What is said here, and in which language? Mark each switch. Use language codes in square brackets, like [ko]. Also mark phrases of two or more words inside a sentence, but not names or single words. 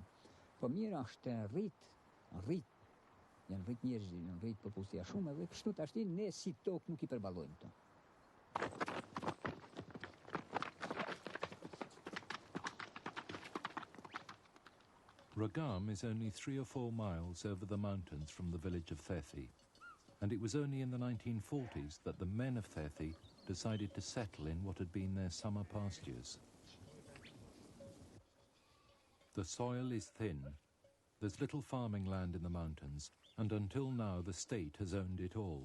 [sq] Po mirë është rrit, janë rrit njerëz, janë rrit popullsia shumë, edhe kështu tashi ne si tokë nuk I përballojmë këto. [en] Rrogam is only 3 or 4 miles over the mountains from the village of Thethi, and it was only in the 1940s that the men of Thethi decided to settle in what had been their summer pastures. The soil is thin, there's little farming land in the mountains, and until now the state has owned it all.